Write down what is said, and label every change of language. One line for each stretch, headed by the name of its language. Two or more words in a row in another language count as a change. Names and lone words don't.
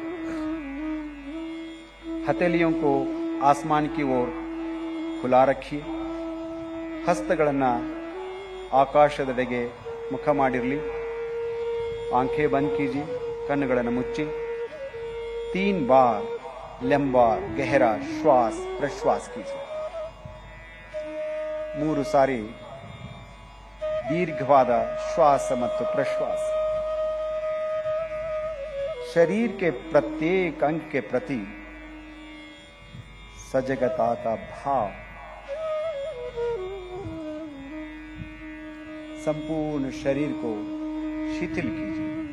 Hindi: हथेलियों को आसमान की ओर खुला रखिए.
Kannada: ಹಸ್ತಗಳನ್ನು ಆಕಾಶದೆಡೆಗೆ ಮುಖ ಮಾಡಿರಲಿ.
Hindi: आंखें बंद कीजिए.
Kannada: ಕಣ್ಣುಗಳನ್ನು ಮುಚ್ಚಿ
Hindi: 3 बार लंबा गहरा श्वास प्रश्वास कीजिए.
Kannada: 3 ಸಾರಿ ದೀರ್ಘವಾದ ಶ್ವಾಸ ಮತ್ತು ಪ್ರಶ್ವಾಸ.
Hindi: शरीर के प्रत्येक अंग के प्रति सजगता का भाव संपूर्ण शरीर को शिथिल कीजिए।